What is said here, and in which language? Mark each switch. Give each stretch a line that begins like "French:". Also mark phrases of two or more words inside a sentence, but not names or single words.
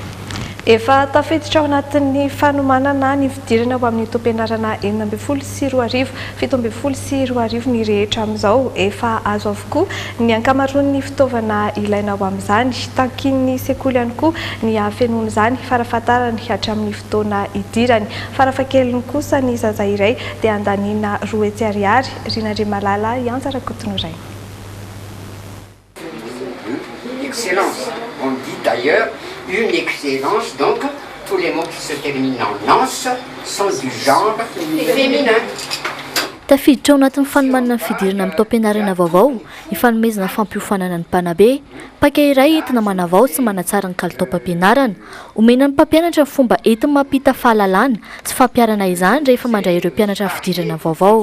Malagasy: Efa tafiditra ao anatin'ny fanomanana ny fidirana ho amin'ny tom-pianarana 12 sy 7 sy 7 ny rehetra amin'izao efa azo avokoa ny ankamaroan'ny fitaovana ilaina ao amin'izany takin'ny sekoly ihany koa ny hafenony izany farafatarany hatramin'ny fotoana idirany farafakeliny kosa ny zaza iray dia andanina 2 hetsy ariary Rina Andriamalala Anjara Kotonoray.
French: Excellence, on dit d'ailleurs une excellence, donc tous les mots qui se terminent en nance sont du genre féminin.
Malagasy: Tafiditra ao anatin'ny fanomanana ny fidirana amin'ny taom-pianarana vaovao ny fanomezana fampiofanana ny mpanabe paka iray entina manavao sy manatsara ny kalitao-pampianarana omena ny mpampianatra ny fomba entina mampita fahalalana sy fampiarana izany rehefa mandray ireo mpianatra fidirana vaovao.